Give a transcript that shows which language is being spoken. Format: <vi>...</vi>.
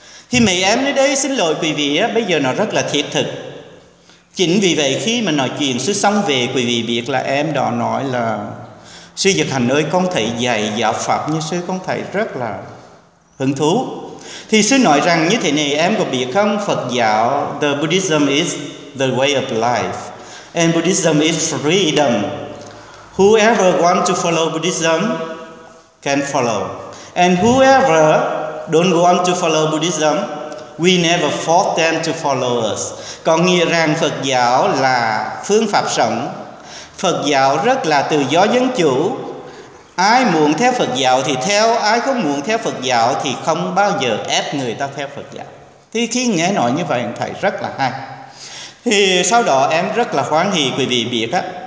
<vi>Thì mấy em nơi đây xin lỗi quý vị, bây giờ nó rất là thiết thực. Chính vì vậy khi mà nói chuyện sư xong về, quý vị biết là em đó nói là: sư Dực Hành ơi, con thấy dạy giáo Phật như sư con thấy rất là hứng thú. Thì sư nói rằng như thế này, em có biết không, Phật giáo,</vi> <en>the Buddhism is the way of life and Buddhism is freedom. Whoever want to follow Buddhism can follow, and whoever don't want to follow Buddhism, we never force them to follow us.</en> <vi>Có nghĩa rằng Phật giáo là phương pháp sống, Phật giáo rất là tự do dân chủ. Ai muốn theo Phật giáo thì theo, ai không muốn theo Phật giáo thì không bao giờ ép người ta theo Phật giáo. Thì khi nghe nói như vậy thầy rất là hay. Thì sau đó em rất là hoan hỷ, quý vị biết á.</vi>